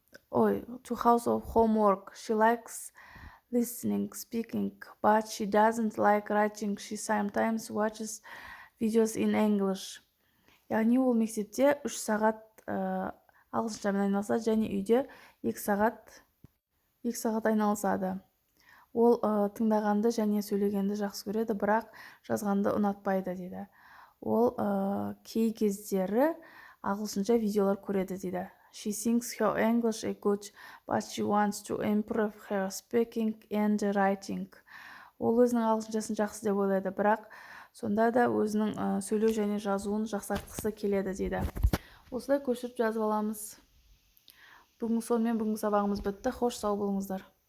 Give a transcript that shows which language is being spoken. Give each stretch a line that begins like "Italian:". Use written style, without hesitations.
English: 2 hours of homework. She likes listening, speaking, but she doesn't like writing. She sometimes watches videos in English.
Kazakh: Яғни ол мектепте 3 сағат ағылшыншамен айналысады және үйде 2 сағат айналысады. Ол тыңдағанды және сөйлегенді жақсы көреді, бірақ жазғанды ұнатпайды дейді. Ол кей кездері ағылшынша видеолар көреді дейді.
English: She thinks her English is good, but she wants to improve her speaking and writing.
Kazakh: Ол өзінің ағылшыншасын жақсы деп ойлайды, бірақ сонда да өзінің сөйлеу және жазуын жақсартқысы келеді дейді. Осылай көшіріп жазып аламыз. Сонымен бүгінгі сабағымыз бітті. Хош, сау болыңыздар.